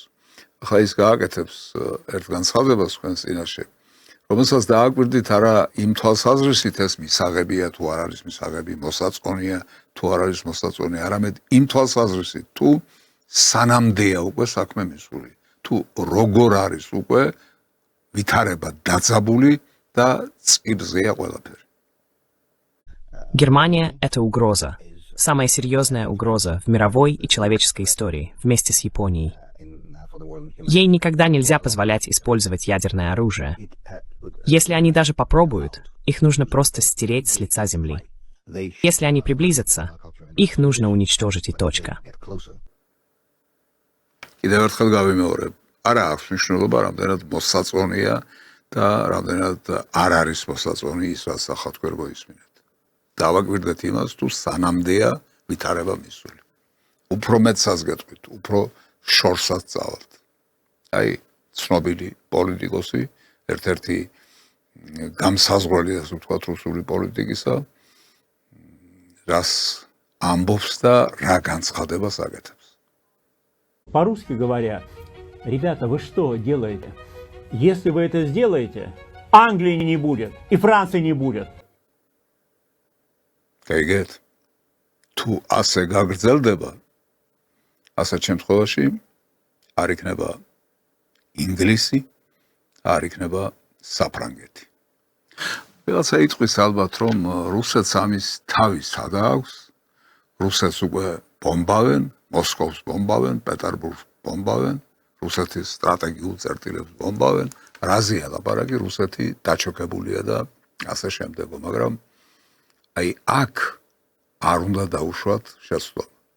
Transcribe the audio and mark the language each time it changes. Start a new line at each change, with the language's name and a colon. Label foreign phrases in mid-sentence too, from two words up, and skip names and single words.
Georgian: ახლა ის გააკეთებს ერთ განცხადებას თქვენს წინაშე, რომელსაც დააკვირდით არა იმ თვალსაზრისით ეს მისაღებია თუ არ არის მისაღები, მოსაწონია თუ არ არის მოსაწონი, არამედ იმ თვალსაზრისით თუ სანამდეა უკვე საქმე მისული, თუ როგორ არის უკვე ვითარება დაძაბული და წიბზეა ყველაფერი.
Russian: Германия – это угроза. Самая серьезная угроза в мировой и человеческой истории, вместе с Японией. Ей никогда нельзя позволять использовать ядерное оружие. Если они даже попробуют, их нужно просто стереть с лица земли. Если они приблизятся, их нужно уничтожить и точка.
Georgian: კიდევ ერთხელ გავიმეორებ, არა აქვს მნიშვნელობა, რამდენად მოსაწონია და რამდენად არ არის მოსაწონი ის, რაც ახლა თქვენ მოისმინეთ. დავაკვირდეთ იმას, თუ სანამდეა ვითარება მისული. უფრო მეტსაც გეტყვით, უფრო შორსაც წავალთ. აი, ცნობილი პოლიტიკოსი, ერთ-ერთი გამსაზღვრელი, ასე ვთქვათ, რუსული პოლიტიკისა, რას ამბობს და რა განცხადებას აკეთებს.
Russian: По-русски говорят: ребята, вы что делаете? Если вы это сделаете, Англии не будет и Франции не будет.
Georgian: გაიგეთ? თუ ასე გაგრძელდება, ასეთ შემთხვევაში არ იქნება ინგლისი, არ იქნება საფრანგეთი. ვიღაცა იტყვის ალბათ, რომ რუსეთს ამის თავი სადა აქვს, რუსეთს უკვე ბომბავენ, მოსკოვს ბომბავენ, პეტერბურგს ბომბავენ, რუსეთის სტრატეგიულ წერტილებს ბომბავენ, რაზეა ლაპარაკი, რუსეთი დაჩოქებულია და ასე შემდეგო, მაგრამ აი აქ არ უნდა დაუშვათ შეცდომა.